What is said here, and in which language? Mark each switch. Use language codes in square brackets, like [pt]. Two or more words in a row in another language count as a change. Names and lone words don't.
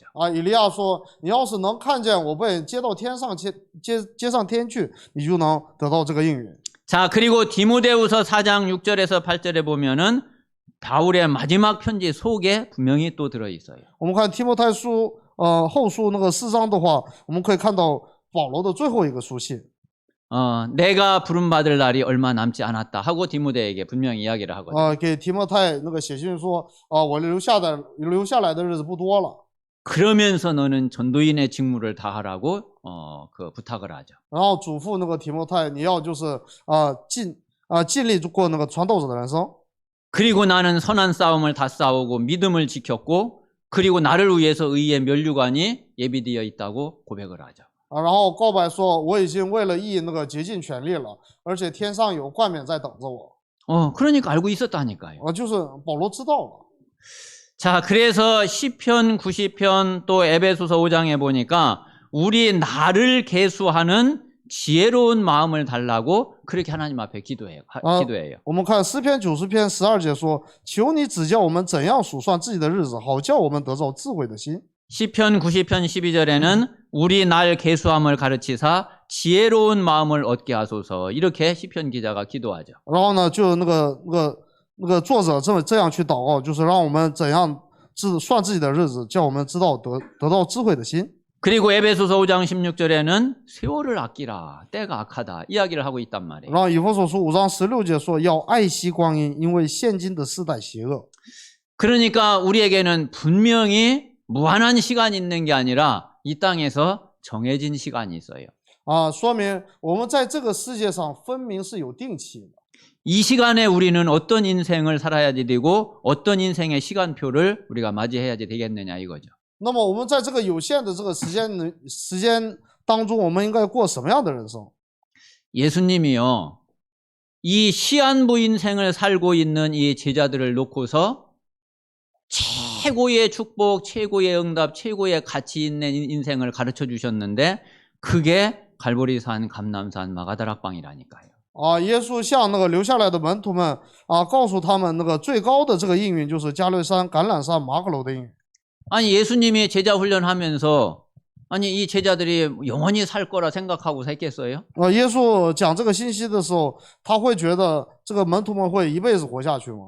[zh] 啊，以利亚说，你要是能看见我被接到天上接上天去，你就能得到这个应允。 [ko] 자, 그리고 디모데후서 4장 6절에서 8절에 보면은 바울의 마지막 편지 속에 분명히 또 들어 있어요. [zh] 我们看提摩太书后书那个4章的话，我们可以看到保罗的最后一个书信。 [ko] 내가 부름받을 날이 얼마 남지 않았다 하고 디모데에게 분명히 이야기를 하거든요. [zh] 给提摩太那个写信说，我留下来的日子不多了。 [ko] 그러면서 너는 전도인의 직무를 다하라고 그 부탁을 하죠. [zh] 然后嘱咐那个提摩太，你要就是尽力过那个传道者的人生。 [ko] 그리고 나는 선한 싸움을 다 싸우고 믿음을 지켰고 그리고 나를 위해서 의의 면류관이 예비되어 있다고 고백을 하죠. [zh] 然后告白说，我已经为了义那个竭尽全力了，而且天上有冠冕在等着我。 [ko] 그러니까 알고 있었다니까요. [zh] 就是保罗知道了。 [ko] 자, 그래서 시편 90편 또 에베소서 5장에 보니까 우리 나를 계수하는 지혜로운 마음을 달라고 그렇게 하나님 앞에 기도해요. [zh] 我们看诗篇90篇12节说，求你指教我们怎样数算自己的日子，好叫我们得着智慧的心。 [ko] 시편 90편 12절에는 우리 날 계수함을 가르치사 지혜로운 마음을 얻게 하소서 이렇게 시편 기자가 기도하죠. [zh] 然后呢，就那个作者这样去祷告，就是让我们怎样算自己的日子，叫我们知道得到智慧的心。 [ko] 그리고 에베소서 5장 16절에는 세월을 아끼라. 때가 악하다. 이야기를 하고 있단 말이에요. [zh] 然后以弗所书5章16节说要爱惜光阴，因为现今的世代邪恶。 [ko] 그러니까 우리에게는 분명히 무한한 시간이 있는 게 아니라 이 땅에서 정해진 시간이 있어요. [zh] 说明我们在这个世界上分明是有定期的。 [ko] 이 시간에 우리는 어떤 인생을 살아야지 되고 어떤 인생의 시간표를 우리가 맞이해야지 되겠느냐 이거죠. [zh] 那么我们在这个有限的这个时间当中，我们应该过什么样的人生？ [ko] 예수님이요, 이 시한부 인생을 살고 있는 이 제자들을 놓고서 최고의 축복, 최고의 응답, 최고의 가치 있는 인생을 가르쳐 주셨는데 그게 갈보리산, 감람산, 마가다락방이라니까요. [zh] 耶稣向那个留下来的门徒们告诉他们那个最高的这个应允就是加略山、橄榄山、马可楼的应允。 [ko] 아니 예수님이 제자 훈련하면서 아니 이 제자들이 영원히 살 거라 생각하고 살겠어요? [zh] 耶稣讲这个信息的时候，他会觉得这个门徒们会一辈子活下去吗？